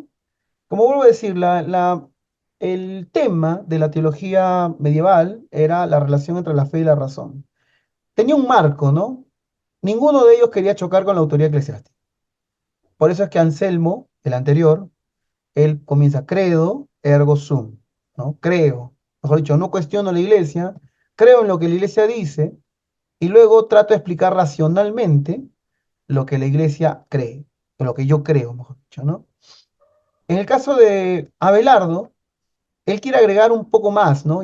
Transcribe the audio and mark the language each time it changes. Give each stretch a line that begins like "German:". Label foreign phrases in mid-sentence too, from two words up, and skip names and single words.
Spanish: Como vuelvo a decir, el tema de la teología medieval era la relación entre la fe y la razón. Tenía un marco, ¿no? Ninguno de ellos quería chocar con la autoridad eclesiástica. Por eso es que Anselmo, el anterior, él comienza
Latin: credo, ergo sum,
Spanish: ¿no? Creo, mejor dicho, no cuestiono la iglesia, creo en lo que la iglesia dice y luego trato de explicar racionalmente lo que la iglesia cree, o lo que yo creo, mejor dicho, ¿no? En el caso de Abelardo, él quiere agregar un poco más, ¿no?